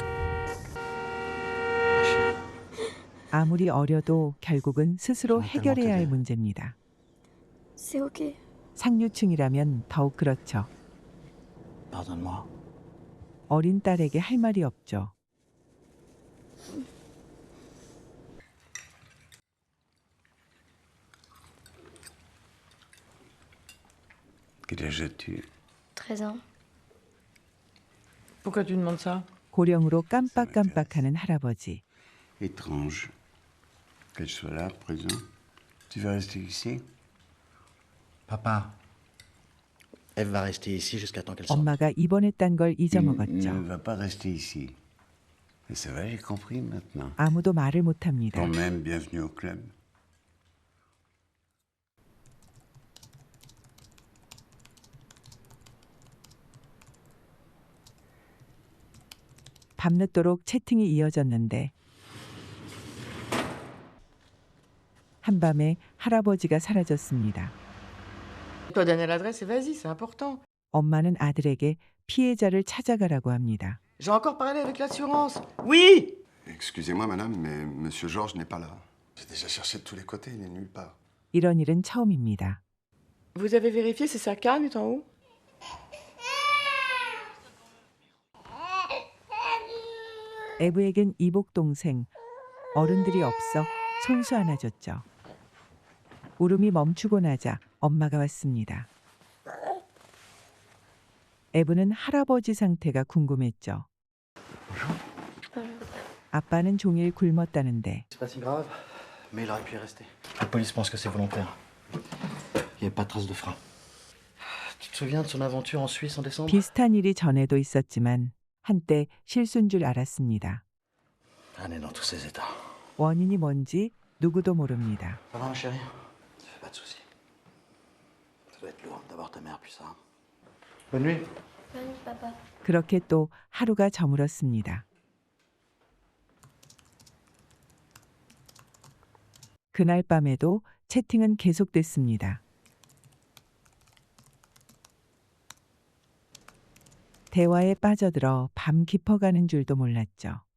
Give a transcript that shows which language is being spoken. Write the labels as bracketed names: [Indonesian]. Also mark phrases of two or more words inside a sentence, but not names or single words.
[Korean] 아무리 어려도 결국은 스스로 해결해야 할 문제입니다. [French] C'est ok. [Korean] 상류층이라면 더욱 그렇죠. 어린 딸에게 할 말이 없죠. [French] Quel âge as-tu? 13 ans. Pourquoi tu demandes ça? [Korean] 고령으로 깜빡깜빡하는 할아버지. [French] Étrange. Qu'elle soit là, présent. Tu vas rester ici? Papa, Eve va rester ici jusqu'à temps qu'elle sorte. [Korean] 엄마가 입원했단 걸 [French] Ne [Korean] 잊어먹었죠. [French] va pas rester ici. Et ça va, j'ai compris maintenant. [Korean] 아무도 말을 못합니다. [French] Quand même, bienvenue au club. [Korean] 밤늦도록 채팅이 이어졌는데 한밤에 할아버지가 사라졌습니다. [French] Je dois donner l'adresse et vas-y, c'est important. [Korean] 엄마는 아들에게 피해자를 찾아가라고 합니다. [French] J'ai encore parlé avec l'assurance. Oui! Excusez-moi, madame, mais monsieur Georges n'est pas là. J'ai déjà cherché de tous les côtés, il n'est nulle part. [Korean] 이런 일은 처음입니다. [French] Vous avez vérifié si sa canne est en haut? [Korean] 에브에겐 이복 동생, 어른들이 없어 손수 안아줬죠. 울음이 멈추고 나자 엄마가 왔습니다. 에브는 할아버지 상태가 궁금했죠. 아빠는 종일 굶었다는데 [French] C'est pas si grave, mais il aurait pu y rester. La police pense que c'est volontaire. Il n'y a pas de trace de frein. Tu te souviens de son aventure en Suisse en décembre? [Korean] 비슷한 일이 전에도 있었지만 한때 실수인 줄 알았습니다. [French] Elle est dans tous ses états. [Korean] 원인이 뭔지 누구도 모릅니다. [French] Ça va, ma chérie? Ça fait pas de soucis. Ça doit être lourd d'avoir ta mère puis ça. Bonne nuit. Bonne nuit, papa. [Korean] 그렇게 또 하루가 저물었습니다. 그날 밤에도 채팅은 계속됐습니다. 대화에 빠져들어 밤 깊어가는 줄도 몰랐죠.